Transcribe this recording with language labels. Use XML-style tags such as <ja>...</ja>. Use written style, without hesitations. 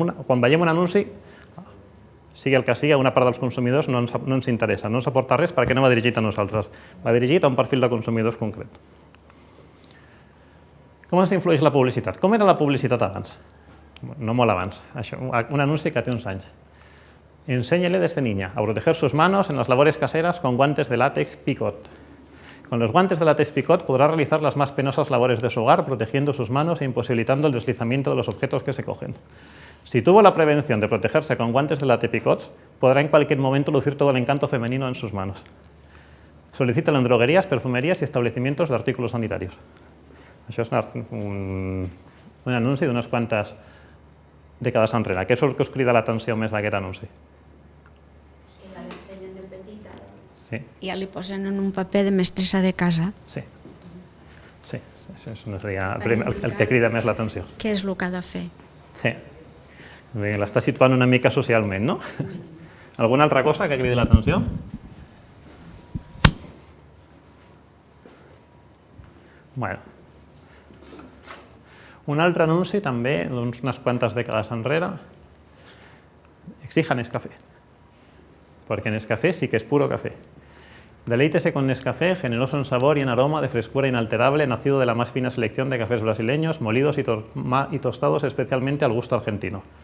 <ca>Quan veiem un anunci, sigui el que sigui, una part dels consumidors no ens interessa, no ens aporta res perquè no va dirigit a nosaltres, va dirigit a un perfil de consumidors concret. Com ens influeix la publicitat? Com era la publicitat abans? No molt abans, un anunci que té uns anys.</ca> <es>Enséñele desde niña a proteger sus manos en las labores caseras con guantes de látex Picot. Con los guantes de látex Picot podrá realizar las más penosas labores de su hogar, protegiendo sus manos e imposibilitando el deslizamiento de los objetos que se cogen. Si tuvo la prevención de protegerse con guantes de látex Picot, podrá en cualquier momento lucir todo el encanto femenino en sus manos. Solicítalo en droguerías, perfumerías y establecimientos de artículos sanitarios.</es> <ca>Això és un anunci d'unes quantes dècades enrere. Què és el que us crida l'atenció més d'aquest anunci? Que la ensenyen de petita. Sí. Ja li posen en un paper de mestressa de casa. Sí. Sí, això seria el que crida més l'atenció. Què és el que ha de fer? Sí. L'està situant una mica socialment, no? Alguna altra cosa que cridi l'atenció? Bueno. Un altre anunci també d'unes quantes dècades enrere.</ca> <es>Exija Nescafé. Porque Nescafé sí que es puro café. Deleítese con Nescafé, generoso en sabor y en aroma, de frescura inalterable, nacido de la más fina selección de cafés brasileños, molidos y tostados especialmente al gusto argentino.</es>